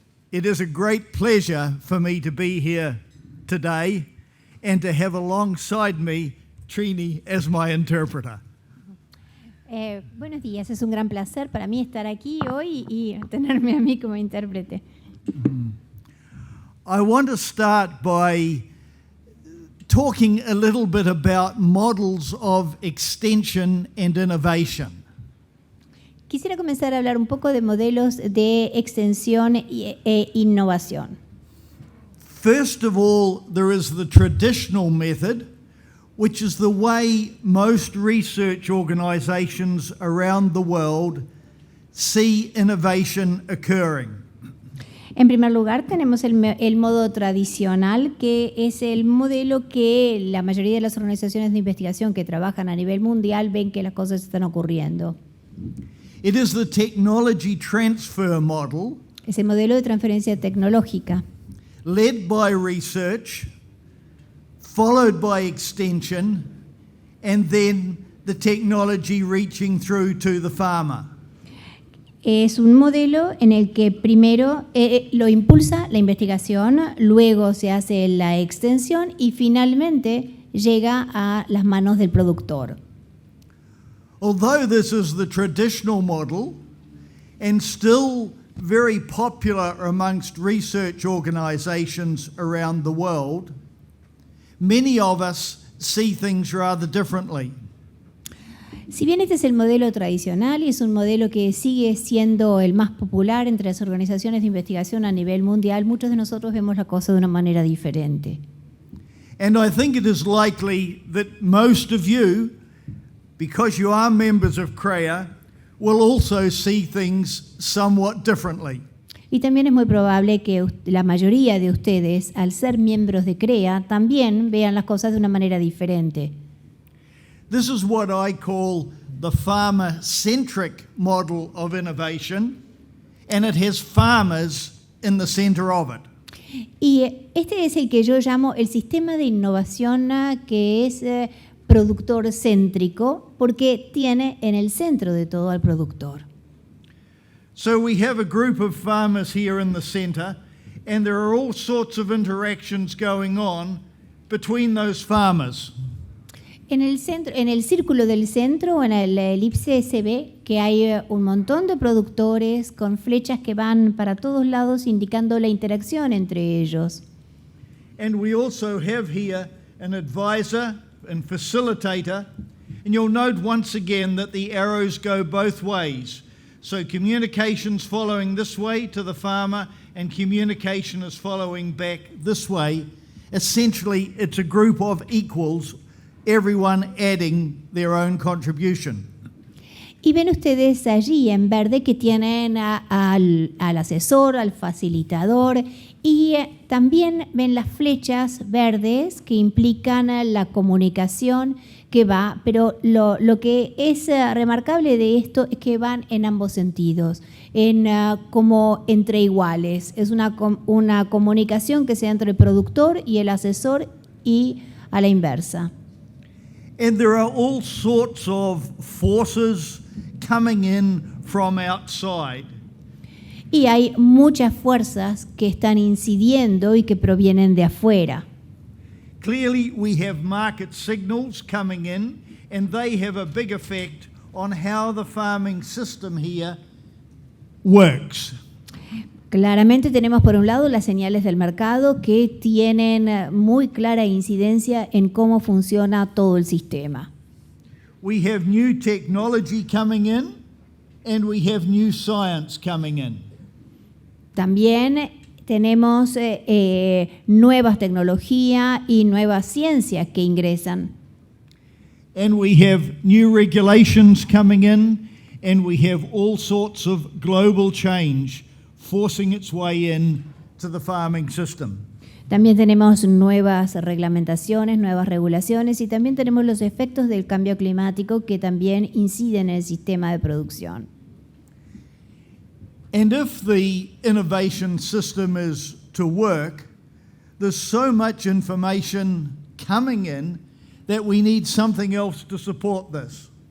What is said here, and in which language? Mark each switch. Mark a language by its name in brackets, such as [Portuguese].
[English] It is a great pleasure for me to be here today and to have alongside me Trini as my interpreter. [Spanish] Buenos días, es un gran placer para mí estar aquí hoy y tenerme a mí como intérprete. [English] I want to start by talking a little bit about models of extension and innovation. [Spanish] Quisiera comenzar a hablar un poco de modelos de extensión e innovación. [English] First of all, there is the traditional method, which is the way most research organizations around the world see innovation occurring. [Spanish] En primer lugar, tenemos el modo tradicional, que es el modelo que la mayoría de las organizaciones de investigación que trabajan a nivel mundial ven que las cosas están ocurriendo. [English] It is the technology transfer model, [Spanish] Es el modelo de transferencia tecnológica, [English] led by research, followed by extension, and then the technology reaching through to the farmer. [Spanish] Es un modelo en el que primero lo impulsa la investigación, luego se hace la extensión y finalmente llega a las manos del productor. [English] Although this is the traditional model and still very popular amongst research organizations around the world, many of us see things rather differently. [Spanish] Si bien este es el modelo tradicional y es un modelo que sigue siendo el más popular entre las organizaciones de investigación a nivel mundial, muchos de nosotros vemos la cosa de una manera diferente. [English] And I think it is likely that most of you, because you are members of CREA, will also see things somewhat differently. [Spanish] Y también es muy probable que la mayoría de ustedes, al ser miembros de CREA, también vean las cosas de una manera diferente. [English] This is what I call the farmer-centric model of innovation, and it has farmers in the center of it. [Spanish] Y este es el que yo llamo el sistema de innovación que es productor céntrico, porque tiene en el centro de todo al productor. [English] So we have a group of farmers here in the center, and there are all sorts of interactions going on between those farmers. [Spanish] En el centro, en el círculo del centro, en la elipse se ve que hay un montón de productores con flechas que van para todos lados indicando la interacción entre ellos. [English] And we also have here an advisor and facilitator, and you'll note once again that the arrows go both ways. So communication's following this way to the farmer and communication is following back this way. Essentially, it's a group of equals, everyone adding their own contribution. [Spanish] Y ven ustedes allí en verde que tienen al asesor, al facilitador, y también ven las flechas verdes que implican la comunicación que va, pero lo que es remarcable de esto es que van en ambos sentidos, como entre iguales. Es una comunicación que sea entre el productor y el asesor y a la inversa. [English] And there are all sorts of forces coming in from outside. [Spanish] Y hay muchas fuerzas que están incidiendo y que provienen de afuera. [English] Clearly, we have market signals coming in, and they have a big effect on how the farming system here works. [Spanish] Claramente tenemos por un lado las señales del mercado que tienen muy clara incidencia en cómo funciona todo el sistema. [English] We have new technology coming in, and we have new science coming in. [Spanish] También tenemos nuevas tecnologías y nuevas ciencias que ingresan. [English] And we have new regulations coming in, and we have all sorts of global change forcing its way in to the farming system. [Spanish] También tenemos nuevas reglamentaciones, nuevas regulaciones y también tenemos los efectos del cambio climático que también inciden en el sistema de producción. [English] And if the innovation system is to work, there's so much information coming in that we need something else to support this.